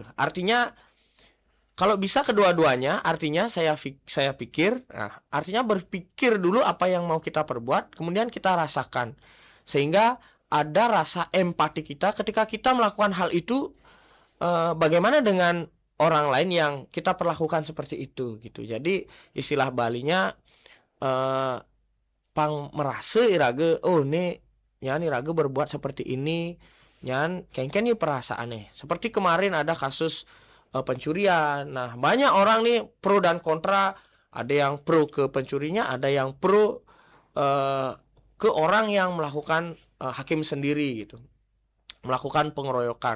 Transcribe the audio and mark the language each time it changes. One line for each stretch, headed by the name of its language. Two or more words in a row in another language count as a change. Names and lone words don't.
Indonesian: Artinya kalau bisa kedua-duanya, artinya saya pikir, nah, artinya berpikir dulu apa yang mau kita perbuat, kemudian kita rasakan. Sehingga ada rasa empati kita ketika kita melakukan hal itu, bagaimana dengan orang lain yang kita perlakukan seperti itu gitu. Jadi istilah Balinya
Balinese: pang merasa irage, oh nih nyan irage
Indonesian: berbuat seperti ini,
Balinese: nyan kengken
Indonesian: nih perasaannya. Seperti kemarin ada kasus pencurian. Nah, banyak orang nih pro dan kontra. Ada yang pro ke pencurinya, ada yang pro ke orang yang melakukan hakim sendiri gitu, melakukan pengeroyokan.